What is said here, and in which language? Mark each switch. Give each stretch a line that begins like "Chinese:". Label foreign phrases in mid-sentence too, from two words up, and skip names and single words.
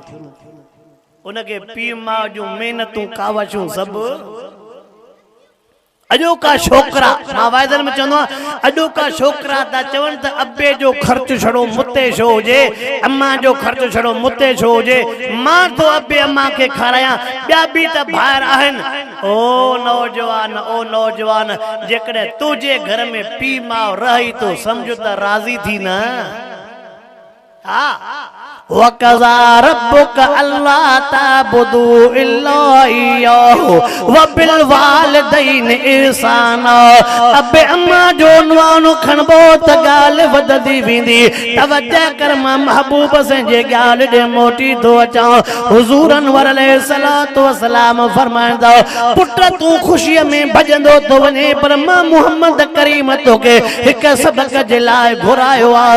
Sindhi: उनखे पीउ माउ जूं महिनतूं कावशूं सभु अॼोका छोकिरा, मां वाइदनि में चवंदो आहियां अॼोका छोकिरा था चवनि त अब्बे जो ख़र्च छड़ो मुते छो हुजे, अम्मा जो ख़र्च छड़ो मुते छो हुजे, मां तो अब्बे अम्मा खे खारायां, ॿिया बि त ॿाहिरि आहिनि। ओ नौजवान जेकॾहिं तुंहिंजे घर में पीउ माउ रही तो सम्झ त राज़ी थी न।
Arabic: ها وقضى ربك ألا تعبدوا إلا إياه و بالوالدين إحسانا.
Sindhi: अबे अम्मा जो नवानो खणबो त ॻाल्हि वधंदी वेंदी। तवज्जो कर, मां महबूब से जे ॻाल्हि ॾे मोटी थो अचां। हुज़ूर अनवर
Arabic: عليه الصلاة والسلام
Sindhi: फरमाईंदा, पुट तूं ख़ुशीअ में भॼंदो तो वञे, पर मां मुहम्मद करीम तोखे हिकु सबक़ जे लाइ घुरायो आहे।